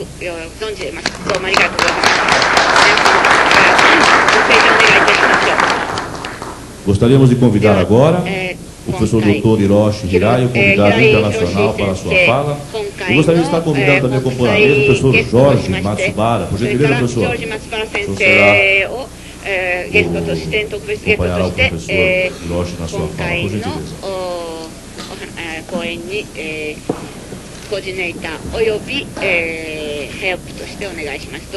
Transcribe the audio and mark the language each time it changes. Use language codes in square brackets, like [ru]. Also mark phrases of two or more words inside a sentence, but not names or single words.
[pt] Gostaríamos de convidar agora o professor Dr. Hiroshi Hirai, o convidado internacional para a sua fala. Eu gostaria de estar convidando também a compor a mesa o professor Jorge Matsubara. Por gentileza, professor. Acompanhará o professor Hiroshi na sua fala, por gentileza. [ja] 講演に、コーディネーターおよび、ヘルプとしてお願いします。